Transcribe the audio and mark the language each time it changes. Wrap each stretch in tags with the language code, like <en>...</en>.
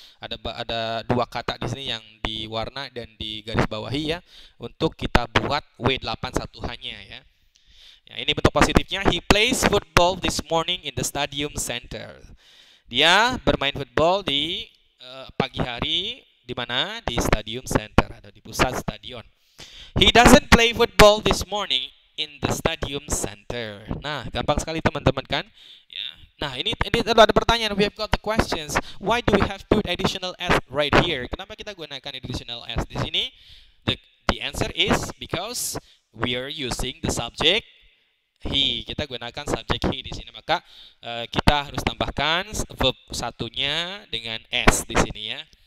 <id>Ada 2 kata di sini yang diwarna dan digaris bawahi ya, untuk kita buat W8 1H-nya ya. Ya, ini bentuk positifnya.</id> <en>He plays football this morning in the stadium center.</en> <id>Dia bermain football di pagi hari di mana? Di stadium center atau di pusat stadion.</id> <en>He doesn't play football this morning in the stadium center.</en> <id>Nah, gampang sekali teman-teman kan? Ya. Nah, ini ada pertanyaan.</id> <en>We have got the questions. Why do we have put additional s right here?</en> <id>Kenapa kita gunakan additional s di sini?</id> <en>The answer is because we are using the subject he.</en> <id>Kita gunakan subjek he di sini, maka kita harus tambahkan verb satunya dengan s di sini ya.</id>